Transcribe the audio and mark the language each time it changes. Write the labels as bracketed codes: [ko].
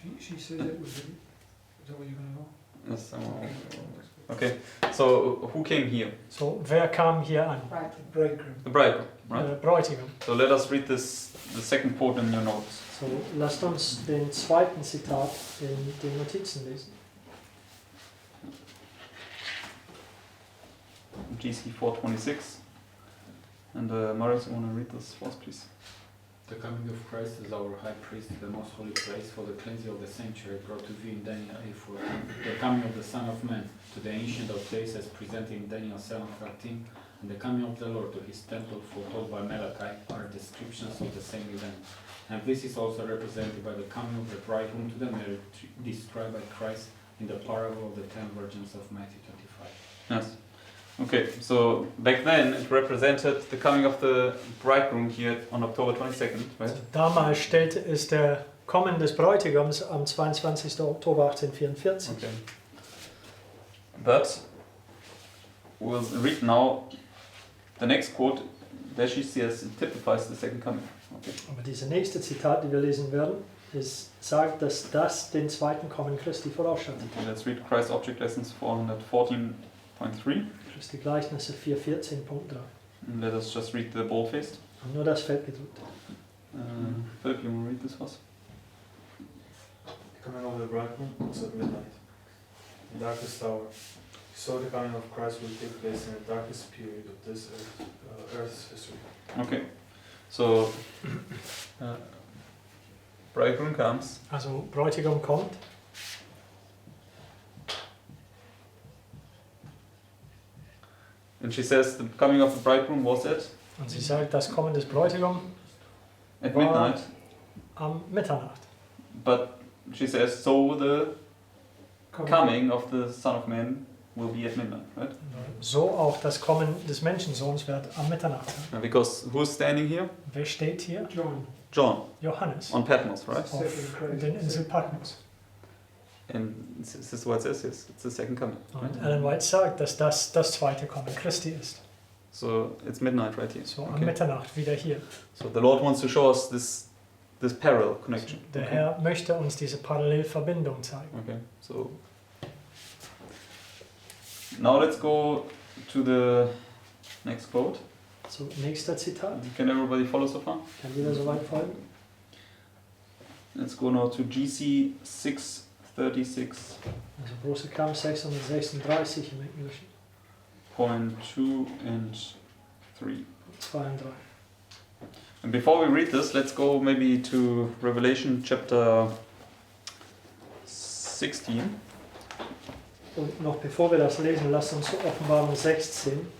[en] She said it was. Is that what you're going to know? Yes, okay. So who came here? [de] So, wer kam hier an? [en] Right. Bridegroom. The bridegroom, right? [de] Der Bräutigam. [en] So let us read the second quote in your notes. [de] So, lasst uns den zweiten Zitat in den Notizen lesen. [en] GC 426. And Marius, you want to read this for us, please? The coming of Christ as our high priest to the most holy place for the cleansing of the sanctuary brought to view in Daniel 8:14. The coming of the Son of Man to the Ancient of Days as presented in Daniel 7:13, and the coming of the Lord to his temple foretold by Malachi are descriptions of the same event. And this is also represented by the coming of the bridegroom to the marriage described by Christ in the parable of the 10 virgins of Matthew 25. Yes. Okay, so back then it represented the coming of the bridegroom here on October 22nd, right? [de] Also, damals stellte es der Kommen des Bräutigams am 22. Oktober 1844. [en] Okay. But we'll read now the next quote. There she says it typifies the second coming. Okay. [de] Aber diese nächste Zitat, die wir lesen werden, sagt, dass das den zweiten Kommen Christi vorausschattet. [en] Okay, let's read Christ Object Lessons 414.3. [de] Christi Gleichnisse 4.14.3. [en] And let us just read the boldfaced. [de] Und nur das Feld gedrückt. [en] Philip, you want to read this first? The coming of the bridegroom was at midnight, in darkest hour. So the coming of Christ will take place in the darkest period of this earth's history. Okay. So, bridegroom comes. [de] Also Bräutigam kommt. [en] And she says the coming of the bridegroom was at [de] Und sie sagt, das Kommen des Bräutigam [en] at Wow. midnight. [de] am Mitternacht. [en] But she says, so the coming of the Son of Man will be at midnight, right? [de] So auch das Kommen des Menschensohns wird am Mitternacht sein. [en] And because who's standing here? [de] Wer steht hier? [en] John. John [de] Johannes. [en] on Patmos, right? [de] Auf den Insel Patmos. [en] And this is what it says, yes, it's the second coming. [de] Und Ellen White sagt, dass das das zweite Kommen Christi ist. [en] So it's midnight right here. [de] So am [en] Okay. [de] Mitternacht wieder hier. [en] So the Lord wants to show us this parallel connection. [de] Der [en] Okay. [de] Herr möchte uns diese Parallelverbindung zeigen. [en] Okay, so now let's go to the Next quote. [de] So, nächster Zitat. [en] Can everybody follow so far? [de] Kann jeder so weit folgen? [en] Let's go now to GC 636. [de] Also große Kamm 636 im Englischen. [en] Point 2 and 3. [de] 2 und 3. [en] And before we read this, let's go maybe to Revelation chapter 16. [de] Und noch bevor wir das lesen, lasst uns zur Offenbarung 16.